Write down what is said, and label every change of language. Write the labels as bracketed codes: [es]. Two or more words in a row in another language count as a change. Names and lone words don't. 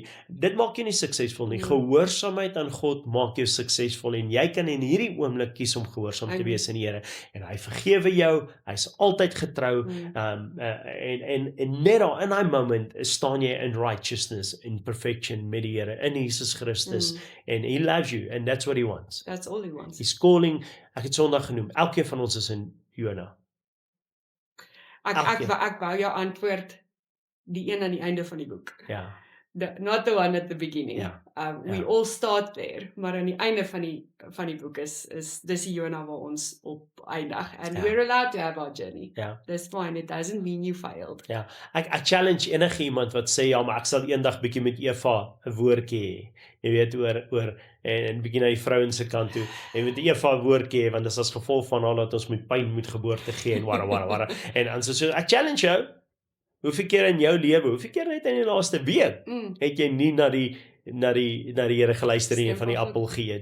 [af] Dit maak jou nie suksesvol nie. Gehoorsaamheid aan God maak jou suksesvol en jy kan in hierdie oomblik kies om gehoorsaam te wees aan die Here en hy vergewe jou. Hy's altyd getrou. En net daar in daai moment staan jy in righteousness, in perfection met die Here, in Jesus Christus [en] and he loves you and that's what he wants. That's all he wants. He's calling, [af] ek het Sondag genoem, elkeen van ons is in Jonah. Ek wou jou antwoord die een aan die einde van die boek. Ja. [en] Not the one at the beginning. [af] Ja. [en] We all start there, [af] maar aan die einde van die boek is dis die Jonah waar ons op eindig. [en] And we're allowed to have our journey. [af] Ja. [en] That's fine. It doesn't mean you failed. [af] Ja. Ek challenge enige iemand wat sê ja, maar ek sal eendag bietjie met Eva 'n woordjie hê. Jy weet oor en bietjie na die vrouens se kant toe. En met Eva 'n woordjie hê want dit is as gevolg van haar dat ons met pyn moet geboorte gee en wara. En dan so ek challenge jou. Hoeveel keer in jou lewe, hoeveel keer net in die laaste week het jy nie na die Here geluister nie van die appel geëet?